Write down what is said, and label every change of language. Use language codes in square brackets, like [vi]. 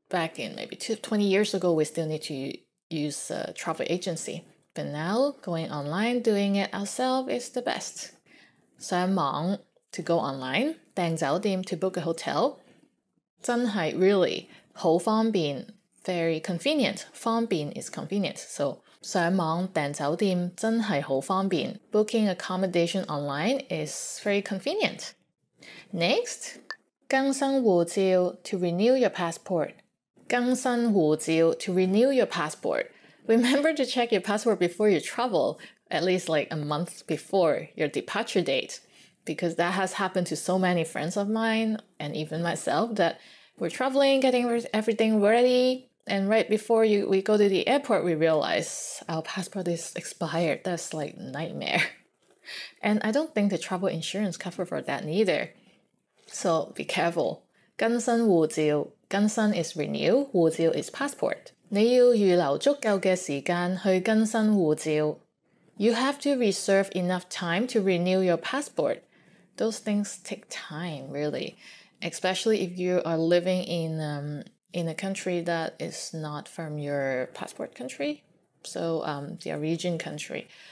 [en] Back in maybe 20 years ago, we still need to use a travel agency. But now, going online, doing it ourselves is the best. 上網, to go online. 訂酒店, to book a hotel. 真係 really 好方便, very convenient. 方便 is convenient. [zh] So 上網訂酒店真係好方便. [en] Booking accommodation online is very convenient. Next, 更新護照, to renew your passport. 更新護照, to renew your passport. Remember to check your passport before you travel, at least like a month before your departure date, because that has happened to so many friends of mine and even myself that we're traveling, getting everything ready, and right before we go to the airport, we realize our passport is expired. That's like nightmare. And I don't think the travel insurance covers for that neither. So be careful. 更新護照, 更新 is renew, 護照 is passport. [zh] 你要預留足夠嘅時間去更新護照. [en] You have to reserve enough time to renew your passport. Those things take time, really, especially if you are living in a country that is not from your passport country, so the origin country.